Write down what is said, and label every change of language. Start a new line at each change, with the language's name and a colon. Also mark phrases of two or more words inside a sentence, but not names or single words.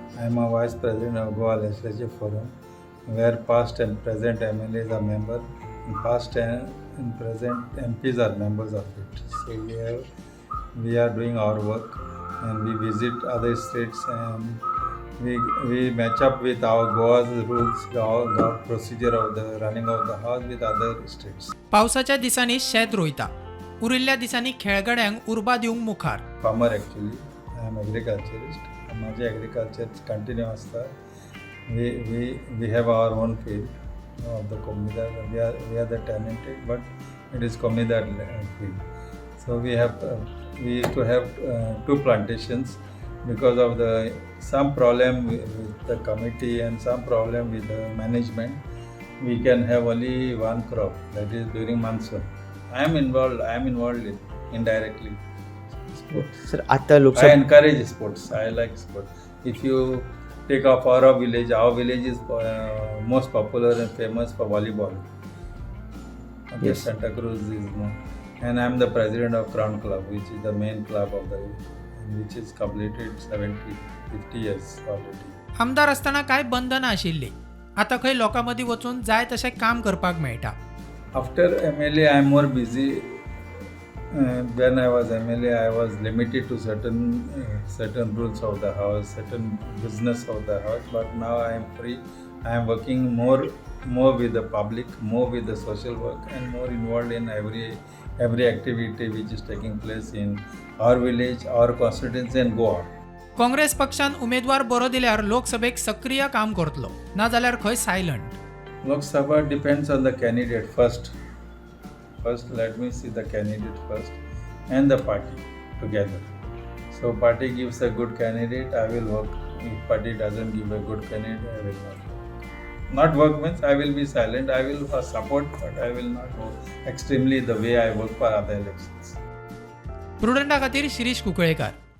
English: am a vice president of Goa Legislative Forum, where past and present MLAs are members, and past and present MPs are members of it. So we are doing our work, and we visit other states, and we match up with our Goa's rules, our procedure of the running of the house with other states.
Konkani: पावसाच्या दिसांनी शेत रोयता, उरिल्ल्या दिसांनी खेळगड्यांक उर्बा दिवंक मुखार.
English: Farmer actually, I am agriculturist.
Konkani: माझे
English: agriculture continue
Konkani: असता.
English: We have our own field of the Komida. We are the talented, but it is Komida field. So we used to have 2 plantations because of some problem with the committee and some problem with the management. We can have only one crop, that is during monsoon. I am involved in indirectly.
Konkani: सर आता
English: I
Konkani: लोकसभा
English: encourage sports. I like sports. If you take up our village is most popular and famous for volleyball. Okay, Yes. Santa Cruz is known. And I am the president of Crown Club, which is the main club of which is completed 50 years already.
Konkani: आमदार असताना काय बंधना आशिल्ली, आता खंय लोकांमदीं वचून जाय तशें काम करपाक मेळटा.
English: After MLA, I am more busy. When I was MLA, I was limited to certain rules of the house, certain business of the house. But now I am free. I am working more with the public, more with the social work, and more involved in every activity which is taking place in our village, our constituency, and Goa.
Konkani: काँग्रेस पक्षान उमेदवार बरो दिल्यार लोकसभेक सक्रिय काम करतलो, नाजाल्यार खंय सायलंट.
English: Lok Sabha depends on the candidate first. Let me see the candidate first and the party together. So party gives a good candidate, I will work. If party doesn't give a good candidate, I will not work. Not work means I will be silent. I will support, but I will not work extremely the way I work for other elections.
Konkani: प्रुडंटा खातीर शिरीष कुंकळेकार.